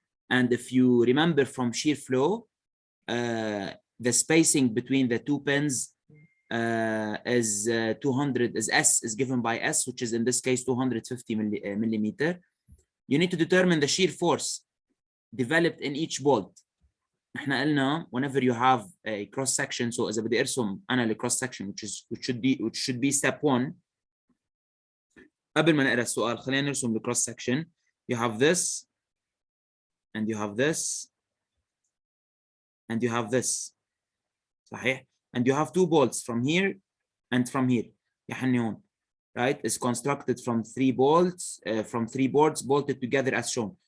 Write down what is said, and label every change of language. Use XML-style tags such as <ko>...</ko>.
<en>And if you remember from shear flow, the spacing between the 2 pins is 200, is S, is given by S, which is in this case 250 millimeter. You need to determine the shear force developed in each bolt.</en> <ar>احنا قلنا</ar> <en>whenever you have a cross section, so</en> <ar>إذا بدي أرسم أنا ال</ar> <en>cross section which should be step 1.</en> <ar>قبل ما نقرأ السؤال خلينا نرسم ال cross section.</ar> <en>You have this and you have this and you have this.</en> <ar>صحيح?</ar> <en>And you have 2 bolts from here and from here.</en> <ar>يا حني هون.</ar> <en>Right? It's constructed from 3 bolts from 3 boards bolted together as shown.</en>